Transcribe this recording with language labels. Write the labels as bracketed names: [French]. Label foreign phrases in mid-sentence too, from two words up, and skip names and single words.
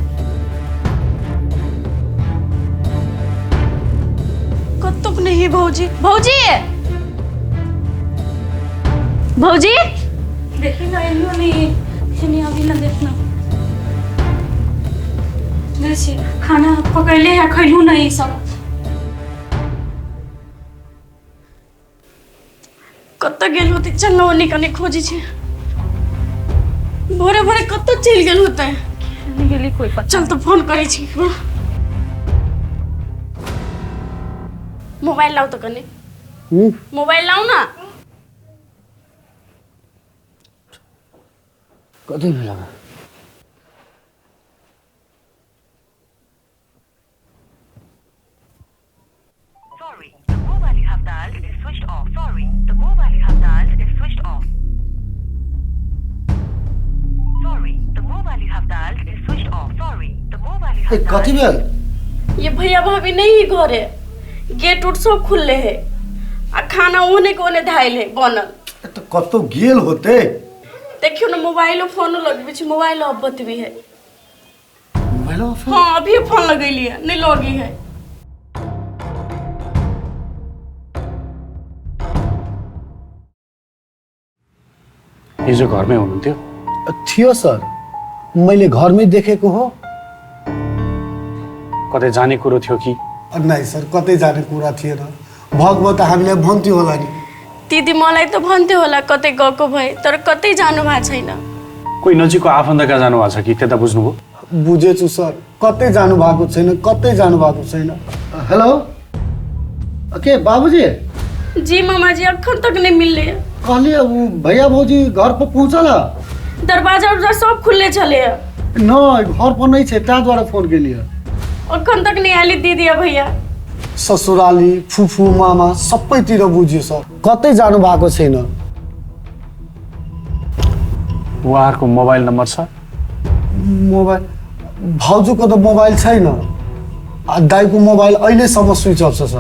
[Maithili] कतुक नहीं भौजी देखी ना इल्लू नहीं अभी ना देखना. जैसे खाना पकड़ले है, खैलू नहीं सब. कत गेल होते. चल ना ओनी कनी खोजी छे. भोरे भोरे कत चल गेल होते. गेली कोई पता. चल तो फोन करे छी. मोबाइल लाओ तो कने. मोबाइल लाओ ना. कतै भेला. [English] Sorry, the mobile you have dialed is switched off. Sorry, the mobile you have dialed is switched off. Sorry, the mobile you have dialed is switched off. Sorry, the mobile you have dialed. [Maithili] कति बेल ये भैया भाभी नहीं घर है, गेट उट सब खुले है आ खाना ओने के ओने धाइल है बनल। तो कतो गेल होते देखियो ना मोबाइल फोन लगबे छै, मोबाइल अब्बत भी है। मोबाइल हाँ अभी फोन लगैली है, नहीं लगी है। [Nepali] हिजो घरमै हुनुहुन्थ्यो? थियो सर, मैले घरमै देखेको हो। कतै जाने कुरो थियो कि? नहीं सर, कतै जाने कुरा थिएन। भगवत हामीलाई भन्थ्यो होला नि। दिदी मलाई त भन्थ्यो होला कतै गएको भए, तर कतै जानु भएको छैन। कोही नजिकको आफन्तका जानु भएको छ कि त्यता बुझ्नुभयो? बुझेछु सर, कतै जानु भएको छैन, कतै जानु भएको छैन। [Maithili] हेलो के बाबूजी? जी मामा जी अखन तक नहीं मिलले। कहले भैया भौजी घर पर पहुँचल? दरवाजा उरवाजा सब खुले चले। नहीं, घर पर नहीं छे, ताहि द्वारा फोन केलिए। अखन तक नहीं आली दीदी भैया। [Nepali] ससुराली फुफू मामा सबैतिर बुझ्यो सर, कतै जानु भएको छैन। उहाँहरूको [English] mobile number [Nepali] छ? मोबाइल भाउजूको त मोबाइल छैन, दाइको मोबाइल अहिलेसम्म [English] switch off [Nepali] छ सर।